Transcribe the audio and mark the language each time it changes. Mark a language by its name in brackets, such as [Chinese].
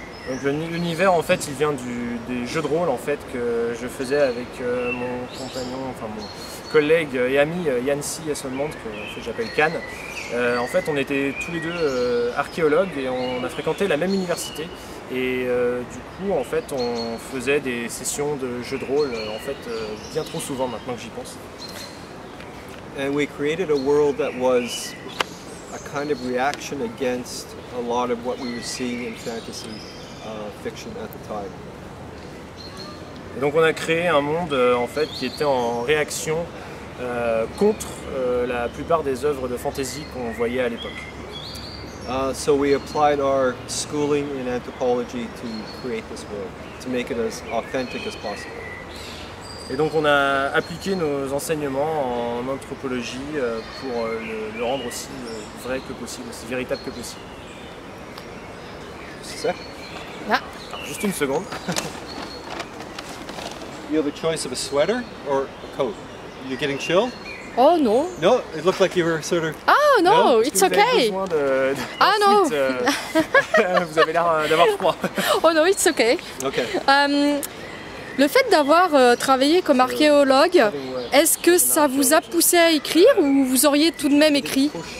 [French] Donc l'univers en fait il vient des jeux de rôle en fait que je faisais avec mon compagnon, enfin mon collègue et ami Yancy Eslamont, que j'appelle Can. En fait on était tous les deux archéologues et on a fréquenté la même université et du coup en fait on faisait des sessions de jeux de rôle en fait bien trop souvent maintenant que j'y pense. [English] And we created a world that was a kind of reaction against a lot of what we were seeing in fantasy fiction at the time. [French] Et donc on a créé un monde en fait qui était en réaction contre la plupart des œuvres de fantasy qu'on voyait à l'époque. [English] So we applied our schooling in anthropology to create this world, to make it as authentic as possible. [French] Et donc on a appliqué nos enseignements en anthropologie pour le rendre aussi vrai que possible, aussi véritable que possible. C'est ça? Ah. Alors, juste une seconde. [English] You have a choice of a sweater or a coat. You're getting chilled? [French] Oh non. [English] No, it looked like you were sort of... [French] Ah non, it's Vous avez [English] okay. [French] besoin de Ah non. Vous avez l'air d'avoir froid. [English] Oh non, it's okay. Okay. [French] Le fait d'avoir travaillé comme archéologue, est-ce que ça vous a poussé à écrire ou vous auriez tout de même écrit?